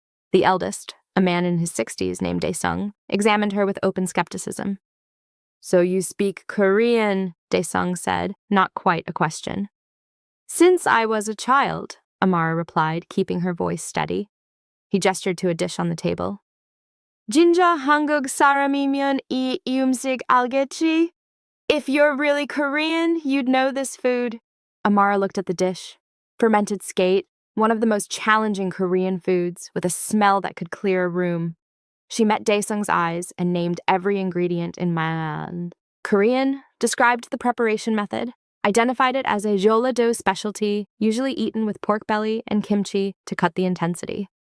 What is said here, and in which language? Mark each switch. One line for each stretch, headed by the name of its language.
English: The eldest, a man in his 60s named Dae-sung, examined her with open skepticism. "So you speak Korean," Dae-sung said, not quite a question. "Since I was a child," Amara replied, keeping her voice steady. He gestured to a dish on the table.
Korean: "Jinja 한국 사람이면 이 음식 알겠지?
English: If you're really Korean, you'd know this food." Amara looked at the dish. Fermented skate, one of the most challenging Korean foods, with a smell that could clear a room. She met Dae-sung's eyes and named every ingredient in man. Korean, described the preparation method, identified it as a jeollado specialty, usually eaten with pork belly and kimchi to cut the intensity.